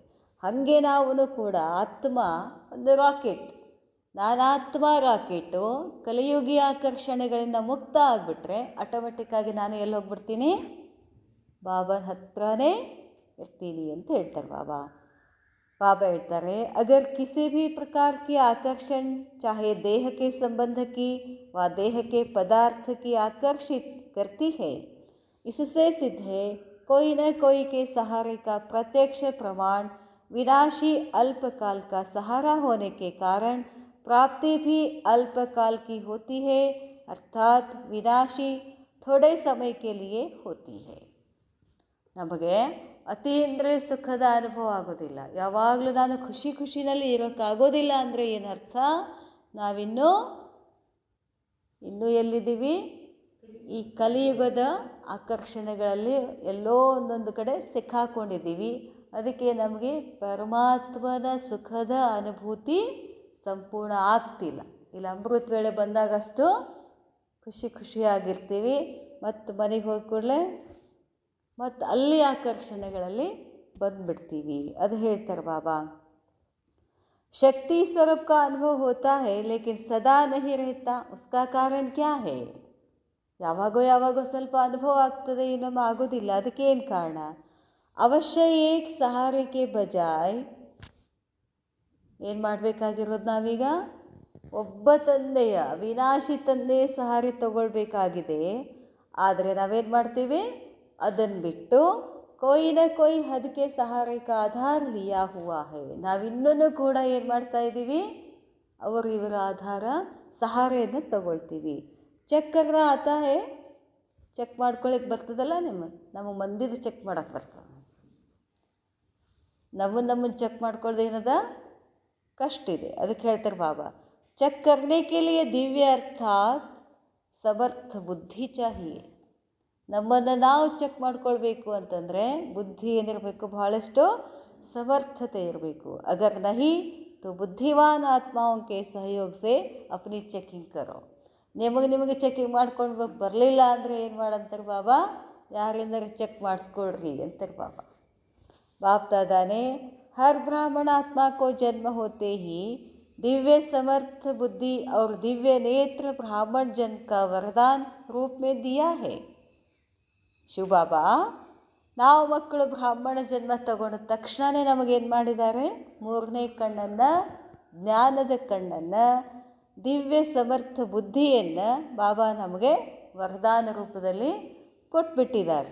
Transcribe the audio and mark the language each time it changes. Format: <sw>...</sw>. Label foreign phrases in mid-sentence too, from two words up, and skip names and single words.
<kn>ಹಾಗೆ ನಾವು ಕೂಡ ಆತ್ಮ ಒಂದು ರಾಕೆಟ್, ನಾನಾತ್ಮ ರಾಕೆಟು ಕಲಿಯುಗಿ ಆಕರ್ಷಣೆಗಳಿಂದ ಮುಕ್ತ ಆಗಿಬಿಟ್ರೆ ಆಟೋಮೆಟಿಕ್ಕಾಗಿ ನಾನು ಎಲ್ಲಿ ಹೋಗ್ಬಿಡ್ತೀನಿ, ಬಾಬಾ ಹತ್ರನೇ ಇರ್ತೀನಿ ಅಂತ ಹೇಳ್ತಾರೆ ಬಾಬಾ. बाबा ಹೇಳ್ತಾರೆ,</kn> <hi>अगर किसी भी प्रकार की आकर्षण चाहे देह के संबंध की व देह के पदार्थ की आकर्षित करती है, इससे सिद्ध है कोई न कोई के सहारे का प्रत्यक्ष प्रमाण विनाशी अल्पकाल का सहारा होने के कारण प्राप्ति भी अल्पकाल की होती है, अर्थात विनाशी थोड़े समय के लिए होती है.</hi> <kn>ನಮಗೆ ಅತೀಂದ್ರ ಸುಖದ ಅನುಭವ ಆಗೋದಿಲ್ಲ. ಯಾವಾಗಲೂ ನಾನು ಖುಷಿನಲ್ಲಿ ಇರೋಕ್ಕಾಗೋದಿಲ್ಲ ಅಂದರೆ ಏನರ್ಥ, ನಾವಿನ್ನೂ ಎಲ್ಲಿದ್ದೀವಿ, ಈ ಕಲಿಯುಗದ ಆಕರ್ಷಣೆಗಳಲ್ಲಿ ಎಲ್ಲೋ ಒಂದೊಂದು ಕಡೆ ಸಿಕ್ಕಾಕೊಂಡಿದ್ದೀವಿ. ಅದಕ್ಕೆ ನಮಗೆ ಪರಮಾತ್ಮನ ಸುಖದ ಅನುಭೂತಿ ಸಂಪೂರ್ಣ ಆಗ್ತಿಲ್ಲ. ಇಲ್ಲಿ ಅಮೃತ ವೇಳೆ ಬಂದಾಗಷ್ಟು ಖುಷಿಯಾಗಿರ್ತೀವಿ, ಮತ್ತು ಮನೆಗೆ ಹೋದ ಕೂಡಲೇ ಮತ್ತು ಅಲ್ಲಿ ಆಕರ್ಷಣೆಗಳಲ್ಲಿ ಬಂದುಬಿಡ್ತೀವಿ. ಅದು ಹೇಳ್ತಾರೆ ಬಾಬಾ.</kn> <hi>शक्ति स्वरूप का अनुभव होता है लेकिन सदा नहीं रहता, उसका कारण क्या है?</hi> <kn>ಯಾವಾಗೋ ಸ್ವಲ್ಪ ಅನುಭವ ಆಗ್ತದೆ, ಇನ್ನೊಮ್ಮೆ ಆಗೋದಿಲ್ಲ. ಅದಕ್ಕೆ ಏನು ಕಾರಣ? ಅವಶ್ಯ ಏಕ್ ಸಹಾರಕ್ಕೆ ಬಜಾಯ್ ಏನು ಮಾಡಬೇಕಾಗಿರೋದು ನಾವೀಗ ಒಬ್ಬ ತಂದೆಯ, ವಿನಾಶಿ ತಂದೆಯ ಸಹಾರ ತಗೊಳ್ಬೇಕಾಗಿದೆ. ಆದರೆ ನಾವೇನು ಮಾಡ್ತೀವಿ, ಅದನ್ನು ಬಿಟ್ಟು</kn> <hi>कोई न कोई हद के सहारे का आधार लिया हुआ है.</hi> <kn>ನಾವಿನ್ನೂ ಕೂಡ ಏನು ಮಾಡ್ತಾ ಇದ್ದೀವಿ, ಅವರು ಇವರ ಆಧಾರ ಸಹಾರೆಯನ್ನು ತಗೊಳ್ತೀವಿ.</kn> <hi>चेक करना आता है,</hi> <kn>ಚೆಕ್ ಮಾಡ್ಕೊಳ್ಳಿಕ್ಕೆ ಬರ್ತದಲ್ಲ, ನಮ್ಮ ಮಂದಿದು ಚೆಕ್ ಮಾಡೋಕ್ಕೆ ಬರ್ತದೆ. ನಮ್ಮನ್ನು ಚೆಕ್ ಮಾಡ್ಕೊಳ್ಳೋದು ಏನದ ಕಷ್ಟ ಇದೆ. ಅದಕ್ಕೆ ಹೇಳ್ತಾರೆ ಬಾಬಾ,</kn> <hi>चेक करने के लिए दिव्य अर्थात समर्थ बुद्धि चाहिए.</hi> <kn>ನಮ್ಮನ್ನು ನಾವು ಚೆಕ್ ಮಾಡ್ಕೊಳ್ಬೇಕು ಅಂತಂದರೆ ಬುದ್ಧಿ ಏನಿರಬೇಕು, ಬಹಳಷ್ಟು ಸಮರ್ಥತೆ ಇರಬೇಕು.</kn> <hi>अगर नहीं तो बुद्धिवान आत्माओं के सहयोग से अपनी चेकिंग करो.</hi> <kn>ನಿಮಗೆ ಚೆಕಿಂಗ್ ಮಾಡ್ಕೊಂಡು ಬರಲಿಲ್ಲ ಅಂದರೆ ಏನು ಮಾಡಂತಾರೆ ಬಾಬಾ, ಯಾರಿಂದಾರು ಚೆಕ್ ಮಾಡಿಸ್ಕೊಳ್ರಿ ಅಂತಾರೆ ಬಾಬಾ.</kn> <hi>बाप दादा ने हर ब्राह्मण आत्मा को जन्म होते ही दिव्य समर्थ बुद्धि और दिव्य नेत्र ब्राह्मण जन का वरदान रूप में दिया है.</hi> <kn>ಶಿವಬಾಬಾ ನಾವು ಮಕ್ಕಳು ಬ್ರಾಹ್ಮಣ ಜನ್ಮ ತಗೊಂಡ ತಕ್ಷಣವೇ ನಮಗೇನು ಮಾಡಿದ್ದಾರೆ, ಮೂರನೇ ಕಣ್ಣನ್ನು, ಜ್ಞಾನದ ಕಣ್ಣನ್ನು, ದಿವ್ಯ ಸಮರ್ಥ ಬುದ್ಧಿಯನ್ನು ಬಾಬಾ ನಮಗೆ ವರದಾನ ರೂಪದಲ್ಲಿ ಕೊಟ್ಬಿಟ್ಟಿದ್ದಾರೆ.</kn>